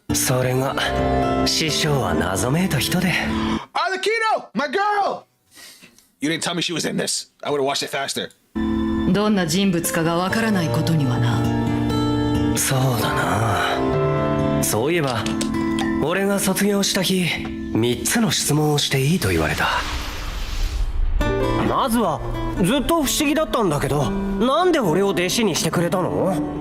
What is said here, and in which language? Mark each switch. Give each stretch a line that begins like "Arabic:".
Japanese: それが師匠は謎めいた人で。
English: Arlecchino, my girl. You didn't tell me she was in this. I would have watched it faster.
Japanese: どんな人物かがわからないことにはな。そうだな。そういえば俺が卒業した日3つの質問をしていいと言われた。まずはずっと不思議だったんだけど、なんで俺を弟子にしてくれたの？